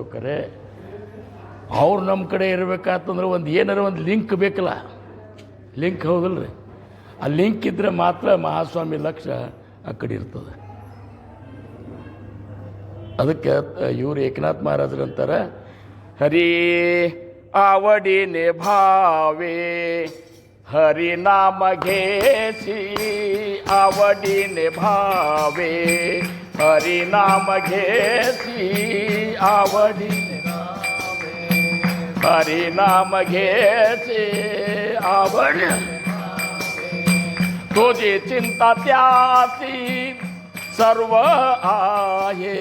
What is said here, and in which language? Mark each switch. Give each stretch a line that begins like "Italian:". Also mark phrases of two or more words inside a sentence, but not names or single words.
Kannada: ಕರೆ ಅವ್ರು ನಮ್ಮ ಕಡೆ ಇರಬೇಕಾತಂದ್ರೆ ಒಂದು ಏನಾರ ಒಂದು ಲಿಂಕ್ ಬೇಕಲ್ಲ, ಲಿಂಕ್, ಹೌದಲ್ರಿ? ಆ ಲಿಂಕ್ ಇದ್ದರೆ ಮಾತ್ರ ಮಹಾಸ್ವಾಮಿ ಲಕ್ಷ್ಯ ಆ ಕಡೆ ಇರ್ತದೆ. ಅದಕ್ಕೆ ಇವರು ಏಕನಾಥ್ ಮಹಾರಾಜರು ಅಂತಾರೆ,
Marathi: ಹರಿ आवडीने भावे हरी नाम घेसी, आवडीने भावे हरी नाम घेसी, आवडीने हरी नाम घेसी, आवड तुझी चिंता त्यासी सर्व आहे,